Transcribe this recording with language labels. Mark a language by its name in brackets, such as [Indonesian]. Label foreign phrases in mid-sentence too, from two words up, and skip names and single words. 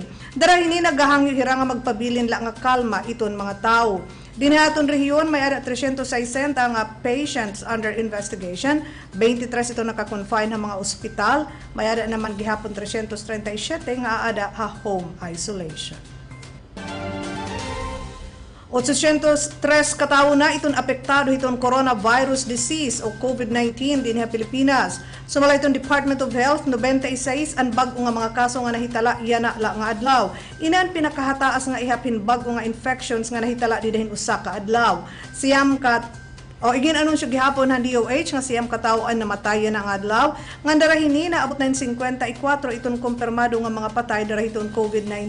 [Waray] Darahin ni nagahangyo hira nga magpabilin la nga kalma iton mga tao. Dinihaton rehiyon may ada 360 nga [English] patients under investigation, [Waray] 23 ito naka-confine ng mga ospital, may ada naman gihapon 337 nga ada ha [English] home isolation. [Waray] 803 katawo na itong apektado itong [English] coronavirus disease [Waray] o COVID-19 din sa Pilipinas. Sumala itong Department of Health, 96 ang bago nga mga kaso nga nahitala yana la nga adlaw. Inan pinakahataas nga ihapin bago nga infections nga nahitala didahin usa ka adlaw. Igin anunsyo gihapon ng DOH nga siyam katawaan na matayan ang adlaw. Nga darahini na abot na 54 itong kumpirmado nga mga patay darahi itong COVID-19.